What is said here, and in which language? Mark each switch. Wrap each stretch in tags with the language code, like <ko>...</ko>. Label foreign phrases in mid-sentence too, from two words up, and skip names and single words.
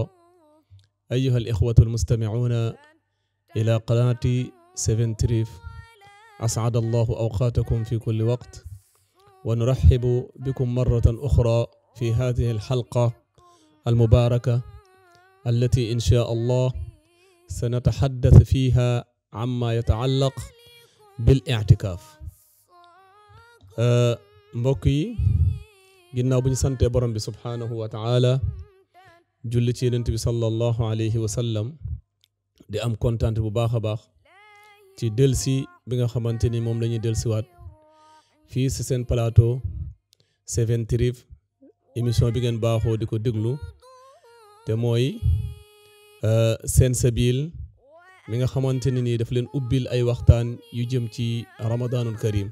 <ar>أيها الإخوة المستمعون إلى قناة سيفن تريف، أسعد الله أوقاتكم في كل وقت، ونرحب بكم مرة أخرى في هذه الحلقة المباركة التي إن شاء الله سنتحدث فيها عما يتعلق بالاعتكاف.</ar> <wo>مبكي ginnaaw bu ñu santee borom bi</wo> <ar>سبحانه وتعالى</ar> <wo>julli ci yonent bi</wo> <ar>صلى الله عليه وسلم</ar> <wo>di am kontaante bu baax a baax ci delsi bi nga xamante ni moom la ñuy delsiwaat fii si seen plateau Seven Truth, émission bi ngeen baaxoo di ko déglu te mooy seen sabil mi nga xamante ni nii daf leen ubbil ay waxtaan yu jëm ci</wo> <ar>رمضان الكريم.</ar>